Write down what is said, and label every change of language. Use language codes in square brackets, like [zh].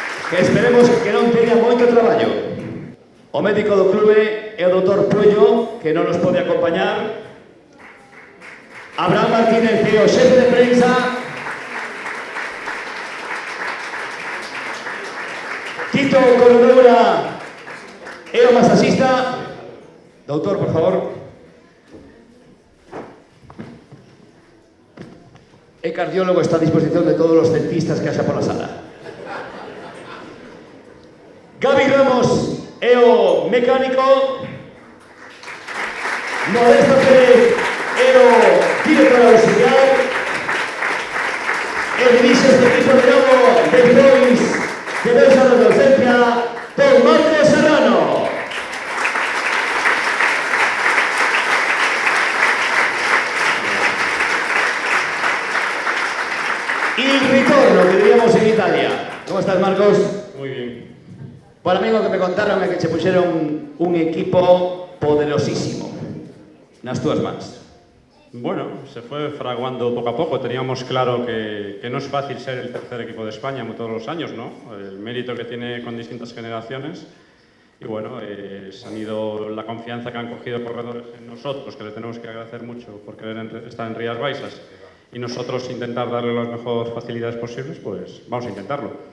[gl] Que esperemos que non teña moito traballo. O médico do clube é o doutor Puello, que non nos pode acompañar. Abraham Martínez, que é o xefe de prensa. Tito Corredora é o masajista. Doutor, por favor. É cardiólogo, está a disposición de todos os dentistas que haxa pola sala. Gaby Ramos é o mecánico. Modesto Pérez é o director auxiliar. E dirixe este equipo de novo despois de 2 anos de ausencia, don Marcos Serrano. [it] Il ritorno, [es] que diríamos en Italia. ¿Cómo estás, Marcos? Muy bien. Para mí lo que me contaron [gl] é que che puxeron un equipo poderosísimo nas túas mans. [es] Bueno, se fue fraguando poco a poco. Teníamos claro que no es fácil ser el tercer equipo de España todos los años, ¿no? El mérito que tiene con distintas generaciones. Y bueno, han ido la confianza que han cogido corredores en nosotros, que le tenemos que agradecer mucho por querer estar en Rías Baixas, y nosotros intentar darle las mejores facilidades posibles, pues vamos a intentarlo.